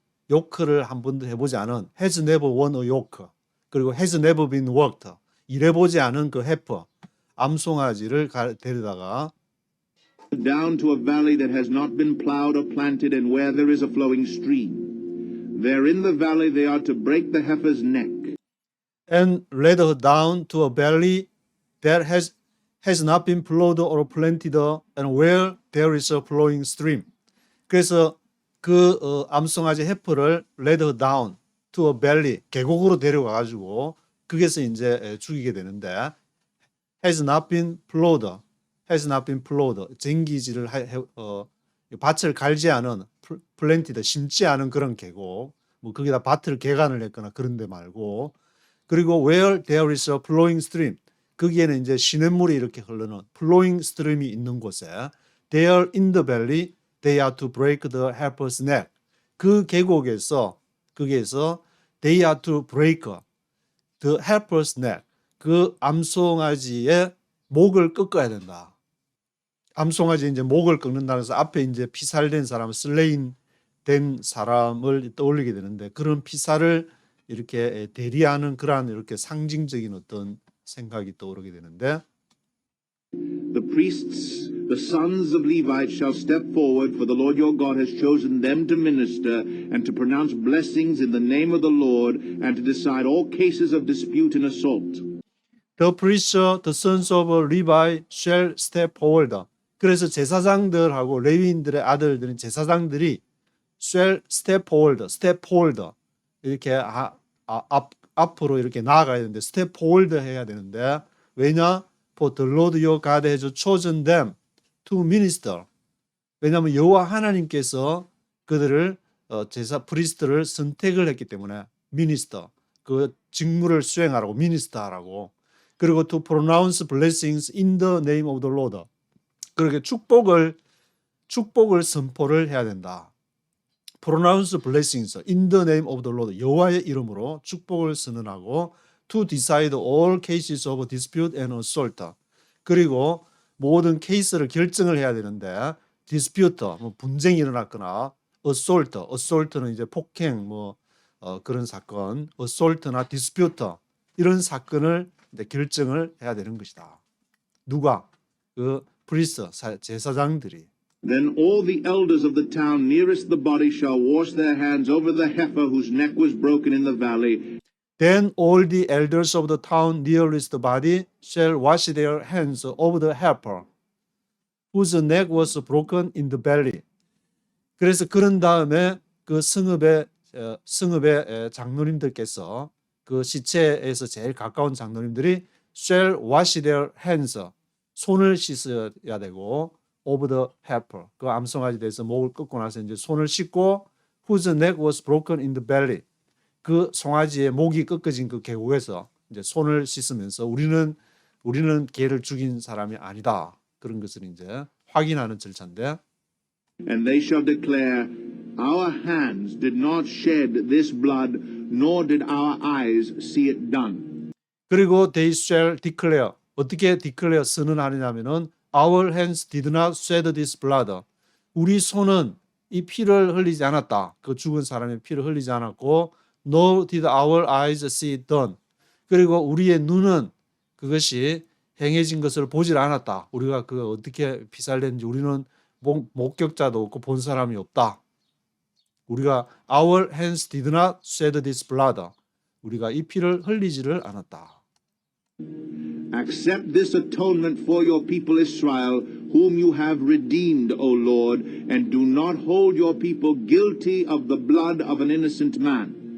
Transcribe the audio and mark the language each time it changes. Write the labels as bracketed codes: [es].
[ko] 요크를 한 번도 해보지 않은 [en] has never worn a yoke, [ko] 그리고 [en] has never been worked, [ko] 일해보지 않은 그 heifer, 암송아지를 데려다가 [en] down to a valley that has not been plowed or planted and where there is a flowing stream. There in the valley they are to break the heifer's neck. And led her down to a valley that has not been plowed or planted and where there is a flowing stream. [ko] 그래서 암송아지 heifer를 [en] led her down to a valley, [ko] 계곡으로 데려가 가지고 거기서 이제 죽이게 되는데 [en] has not been plowed. has not been plowed. [ko] 쟁기지를 밭을 갈지 않은 planted 심지 않은 그런 계곡. 뭐 거기다 밭을 개간을 했거나 그런 데 말고 그리고 [en] where there is a flowing stream. [ko] 거기에는 이제 시냇물이 이렇게 흐르는 flowing stream이 있는 곳에 [en] there in the valley they are to break the heifer's neck. [ko] 그 계곡에서 거기에서 [en] they are to break the heifer's neck. [ko] 그 암송아지의 목을 꺾어야 된다. 암송아지 이제 목을 꺾는다는 해서 앞에 이제 피살된 사람, 슬레인 된 사람을 떠올리게 되는데 그런 피살을 이렇게 대리하는 그러한 이렇게 상징적인 어떤 생각이 떠오르게 되는데 [en] The priests, the sons of Levites, shall step forward, for the Lord your God has chosen them to minister and to pronounce blessings in the name of the Lord and to decide all cases of dispute and assault. The priests, the sons of Levi shall step forward. [ko] 그래서 제사장들하고 레위인들의 아들들인 제사장들이 [en] shall step forward [ko] 이렇게 앞으로 이렇게 나아가야 되는데 [en] step forward [ko] 해야 되는데 왜냐? [en] For the Lord your God has chosen them to minister. [ko] 왜냐하면 여호와 하나님께서 그들을 프리스트를 선택을 했기 때문에 minister 그 직무를 수행하라고 minister하라고 그리고 [en] to pronounce blessings in the name of the Lord. [ko] 그렇게 축복을 선포를 해야 된다. [en] pronounce blessings in the name of the Lord. [ko] 여호와의 이름으로 축복을 선언하고 [en] to decide all cases of dispute and assault. [ko] 그리고 모든 케이스를 결정을 해야 되는데 dispute 뭐 분쟁이 일어났거나 assault는 이제 폭행 그런 사건, assault나 dispute 이런 사건을 이제 결정을 해야 되는 것이다. 누가? 그 프리스트 제사장들이. [en] Then all the elders of the town nearest the body shall wash their hands over the heifer whose neck was broken in the valley. Then all the elders of the town nearest the body shall wash their hands over the heifer whose neck was broken in the valley. [ko] 그래서 그런 다음에 그 성읍의 장로님들께서 그 시체에서 제일 가까운 장로님들이 [en] shall wash their hands [ko] 손을 씻어야 되고 [en] over the heifer [ko] 그 암송아지에 대해서 목을 꺾고 나서 이제 손을 씻고 [en] whose neck was broken in the valley [ko] 그 송아지의 목이 꺾어진 그 계곡에서 이제 손을 씻으면서 우리는 개를 죽인 사람이 아니다. 그런 것을 이제 확인하는 절차인데 [en] And they shall declare, Our hands did not shed this blood, nor did our eyes see it done. [ko] 그리고 [en] they shall declare 어떻게 declare [ko] 선언하느냐면은 [en] Our hands did not shed this blood. [ko] 우리 손은 이 피를 흘리지 않았다. 그 죽은 사람의 피를 흘리지 않았고 [en] Nor did our eyes see it done. [ko] 그리고 우리의 눈은 그것이 행해진 것을 보질 않았다. 우리가 그 어떻게 피살됐는지 우리는 목격자도 없고 본 사람이 없다. 우리가 [en] Our hands did not shed this blood. [ko] 우리가 이 피를 흘리지를 않았다. [en] Accept this atonement for your people Israel, whom you have redeemed, O Lord, and do not hold your people guilty of the blood of an innocent man.